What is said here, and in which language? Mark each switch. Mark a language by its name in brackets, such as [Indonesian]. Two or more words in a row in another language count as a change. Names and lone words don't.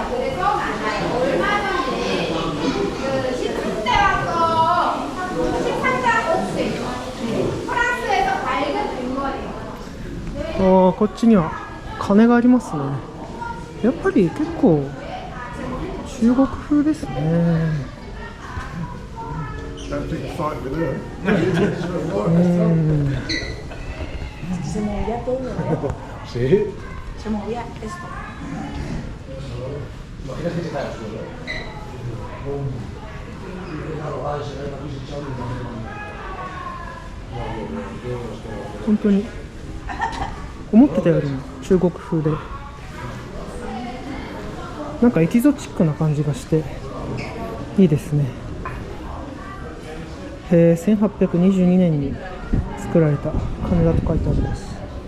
[Korean] 그래서 만나요. 얼마 전에 그 13대 와서 13대 옥색 프랑스에서 발견된 거예요. [Japanese] こっちには鐘がありますね。やっぱり結構中国風ですね。 [Spanish] Se movía todo, ¿verdad? Sí. Se movía esto. Imagínate que está al suelo. [Japanese] 本当に思ってたよりも中国風で、なんかエキゾチックな感じがしていいですね。1822年に作られた鐘だと書いてあります。